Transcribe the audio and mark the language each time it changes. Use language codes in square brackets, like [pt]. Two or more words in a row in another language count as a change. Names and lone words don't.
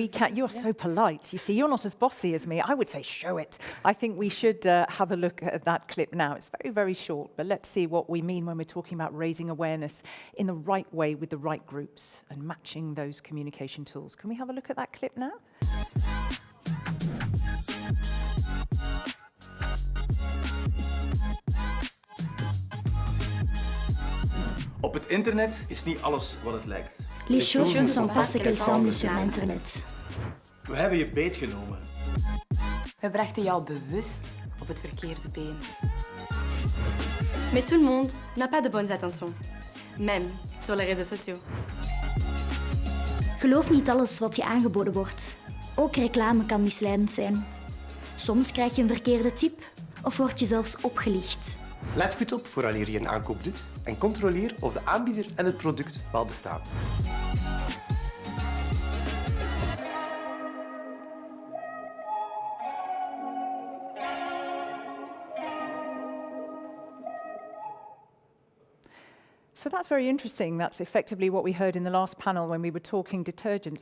[en] We can. You're so polite. You see, you're not as bossy as me. I would say show it. I think we should have a look at that clip now. It's very, very short, but let's see what we mean when we're talking about raising awareness in the right way with the right groups and matching those communication tools. Can we have a look at that clip now? [nl] Op het internet is niet alles wat het lijkt. [fr] Les choses ne sont pas ce qu'elles semblent sur Internet. [nl] We hebben je beetgenomen. We brachten jou bewust op het verkeerde been. [fr] Mais tout le monde n'a pas de bonnes intentions, même sur les réseaux sociaux. [nl] Geloof niet alles wat je aangeboden wordt. Ook reclame kan misleidend zijn. Soms krijg je een verkeerde tip of word je zelfs opgelicht. Let goed op vooraleer je een aankoop doet en controleer of de aanbieder en het product wel bestaan. [en] So that's very interesting. That's effectively what we heard in the last panel when we were talking detergents.